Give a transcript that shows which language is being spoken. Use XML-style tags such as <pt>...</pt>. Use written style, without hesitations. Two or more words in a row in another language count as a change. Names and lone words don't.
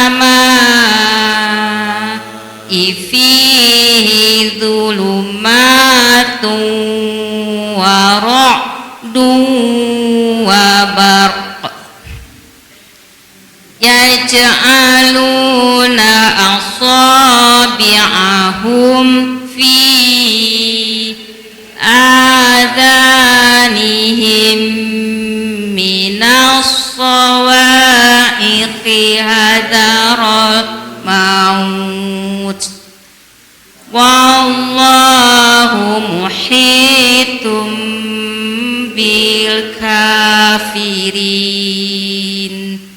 <ar>سماء فيه ظلمات ورعد وبرق يجعلون أصابعهم في آذانهم من الصواعق حذر الموت والله محيط بالكافرين.</ar>